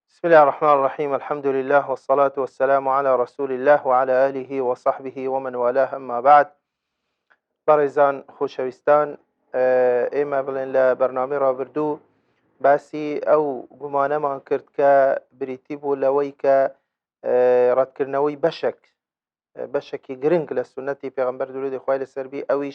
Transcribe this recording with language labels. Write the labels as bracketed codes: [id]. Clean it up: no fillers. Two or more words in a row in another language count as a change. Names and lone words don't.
[ar] بسم الله الرحمن الرحيم. الحمد لله والصلاة والسلام على رسول الله وعلى آله وصحبه ومن والاه. أما بعد، [ckb] بەڕێزان خۆشەویستان، ئێمە بڵێن لە بەرنامەی ڕابردوو باسی ئەو گومانەمان کرد کە بریتی بوو لەوەی کە ڕەتکردنەوەی بەشێکی گرنگ لە سونەتی پێغەمبەر درودی خوای لەسەربی ئەویش